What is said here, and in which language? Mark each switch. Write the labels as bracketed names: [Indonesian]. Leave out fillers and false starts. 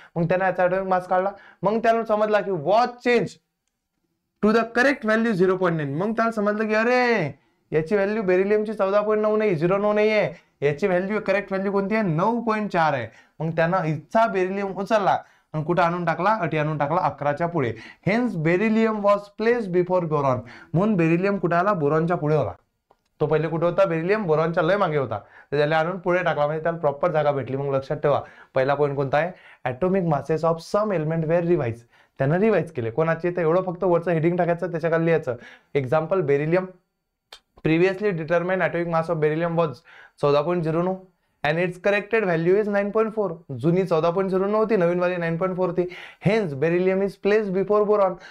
[Marathi] मग त्याने याचा ॲटॉमिक मास काढला. मग त्याला समजला की [English] was change to the correct value [Marathi] 0.9. मग त्याला समजलं की अरे याची व्हॅल्यू बेरिलियमची 14.9 नाही, 09 नाहीये, याची व्हॅल्यू करेक्ट व्हॅल्यू कोणती आहे? 9.4 आहे. मग त्यानं इथचा बेरिलियम उचलला आणि कुठे आणून टाकला? अटी आणून टाकला 11च्या पुढे. [English] Hence beryllium was place before boron. [Marathi] म्हणून बेरिलियम कुठे आला? बोरॉनच्या पुढे होता. तो पहिले कुठे होता? बेरिलियम बोरॉनच्या लय मागे होता. त्याला आणून पुढे टाकला, म्हणजे त्याला प्रॉपर जागा भेटली. मग लक्षात ठेवा, पहिला पॉईंट कोणता आहे? [English] Atomic masses of some element were revise. [Marathi] त्यानं रिवाइज केले. कोणाचे? तर एवढं फक्त वरचं हेडिंग टाकायचं, त्याच्या खाली लिहायचं example beryllium. [English] Previously determine atomic mass of beryllium was 14.09 and its corrected value is 9.4. [Marathi] जुनी 14.09 होती, नवीन वाली 9.4 होती. [English] Hence beryllium is place before boron.